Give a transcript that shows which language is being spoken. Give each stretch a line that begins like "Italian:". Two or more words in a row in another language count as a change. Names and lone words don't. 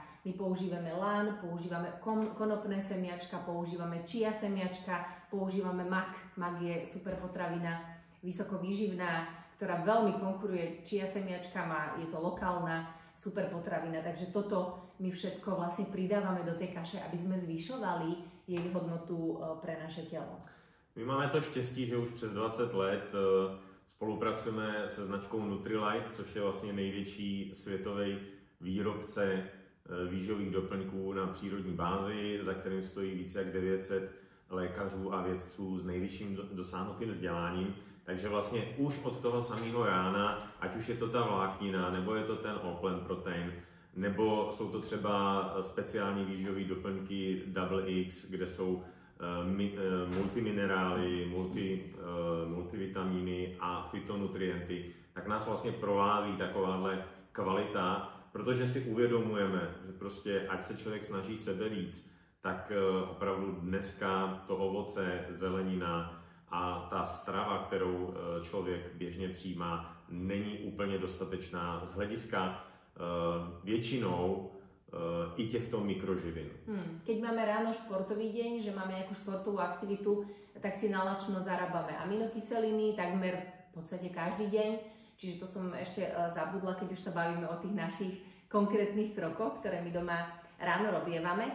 Slovak: My používame lán, používame konopné semiačka, používame chia semiačka, používame mak. Mak je super potravina, vysoko výživná, ktorá veľmi konkuruje chia semiačkám a je to lokálna super potravina. Takže toto my všetko vlastne pridávame do tej kaše, aby sme zvyšovali jej hodnotu pre naše telo.
Czech: My máme to štěstí, že už přes 20 let spolupracujeme se značkou Nutrilite, což je vlastně největší světový výrobce výživových doplňků na přírodní bázi, za kterým stojí více jak 900 lékařů a vědců s nejvyšším dosáhnutým vzděláním. Takže vlastně už od toho samého rána, ať už je to ta vláknina, nebo je to ten
English: all-plant protein,
Czech: nebo jsou to třeba speciální výživové doplňky Double X, kde jsou multiminerály, multivitamíny a fytonutrienty, tak nás vlastně provází takováhle kvalita, protože si uvědomujeme, že prostě ať se člověk snaží sebe víc, tak opravdu dneska to ovoce, zelenina a ta strava, kterou člověk běžně přijímá, není úplně dostatečná z hlediska většinou i těchto mikroživin.
Slovak: Keď máme ráno športový deň, že máme nejakú športovú aktivitu, tak si nalačno zarábame aminokyseliny takmer v podstate každý deň. Čiže to som ešte zabudla, keď už sa bavíme o tých našich konkrétnych krokoch, ktoré my doma ráno robievame.